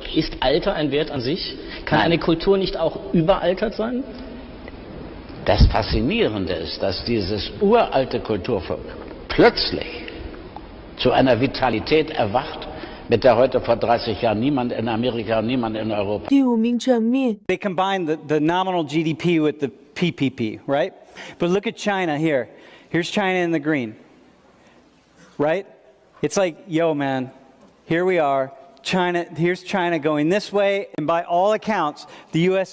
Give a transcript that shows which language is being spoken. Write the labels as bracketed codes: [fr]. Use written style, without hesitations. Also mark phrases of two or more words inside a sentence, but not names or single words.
[de] Ist Alter ein Wert an sich? Kann eine Kultur nicht auch überaltert sein? Das Faszinierende ist, dass dieses uralte Kulturvolk plötzlich zu einer Vitalität erwacht, mit der heute vor 30 Jahren niemand in Amerika und niemand in Europa. [zh] 第五名场面。 [en] They combine the nominal GDP with the PPP, right? But look at China here. Here's China in the green, right? It's like, yo, man, here we are. Here's China going this way, and by all accounts, the U.S.